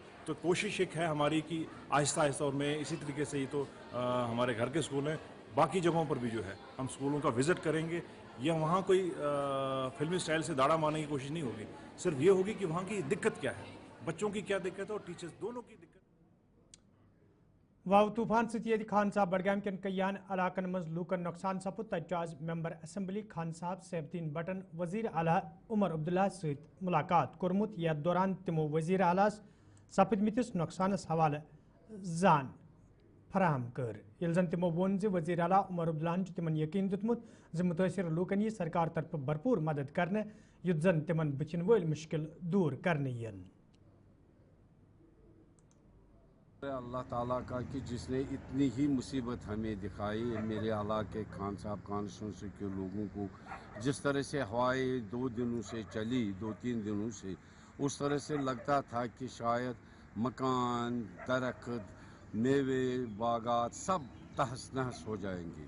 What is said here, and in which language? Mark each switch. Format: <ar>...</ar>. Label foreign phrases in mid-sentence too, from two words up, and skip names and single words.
<ur>تو کوشش ایک ہے ہماری کہ آہستہ آہستہ، اور میں اسی طریقے سے، ہی تو ہمارے گھر کے اسکول ہیں، باقی جگہوں پر بھی جو ہے ہم اسکولوں کا وزٹ کریں گے. یا وہاں کوئی فلمی اسٹائل سے داڑا مارنے کی کوشش نہیں ہوگی، صرف یہ ہوگی کہ وہاں کی دقت کیا ہے، بچوں کی کیا دقت ہے اور ٹیچرز دونوں کی دقت.</ur> <ks>वाव तूफान सत खान साहब बडगाम कन कईयान इलाकन मज लूकन नुकसान सपुद तज आज मेंबर असम्बली खान साहब सैफुद्दीन बटन वजीर आला उमर अब्दुल्ला सत मुलाकात कोरमुत यथ दौरान तिमो वजीर आलास सपदमितिस नुकसानस हवाले जान फराहम कर। ये जन तिमो वोन ज वजीर आला उमर अब्दुल्लाहन तिमन यकीन दितमुत ज मुतासिर लूकन यह सरकार तरफ भरपूर मदद करने युद्ध जन तिमन बचिन वल मुश्किल दूर करने यन।</ks> <ur>اللہ تعالیٰ کا کہ جس نے اتنی ہی مصیبت ہمیں دکھائی، میرے علاقے خان صاحب کانسٹی ٹیونسی کے لوگوں کو جس طرح سے ہوائیں 2 دنوں سے چلی، 2-3 دنوں سے، اس طرح سے لگتا تھا کہ شاید مکان، درخت، میوے، باغات سب تہس نہس ہو جائیں گے.</ur>